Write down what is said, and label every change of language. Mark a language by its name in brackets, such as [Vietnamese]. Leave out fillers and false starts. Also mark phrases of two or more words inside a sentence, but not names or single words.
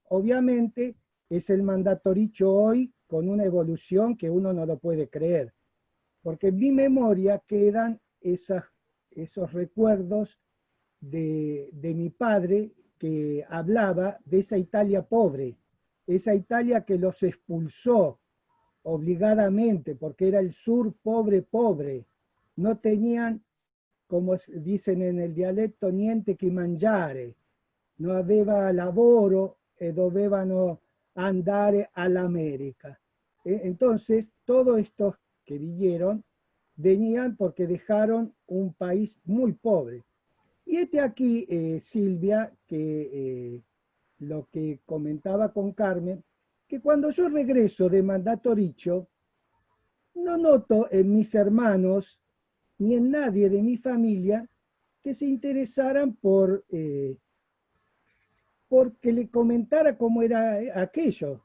[Spanish] Obviamente es el Mandatoricho hoy con una evolución que uno no lo puede creer, porque en mi memoria quedan esos recuerdos de mi padre que hablaba de esa Italia pobre, esa Italia que los expulsó obligadamente, porque era el sur pobre, pobre. No tenían, como dicen en el dialecto, [Italian] niente che mangiare, no aveva lavoro e dovevano andare all'America. [Spanish] Entonces, todos estos que vinieron, venían porque dejaron un país muy pobre. Y este aquí, Silvia, que lo que comentaba con Carmen, que cuando yo regreso de Mandatoricho, no noto en mis hermanos ni en nadie de mi familia que se interesaran porque le comentara cómo era aquello.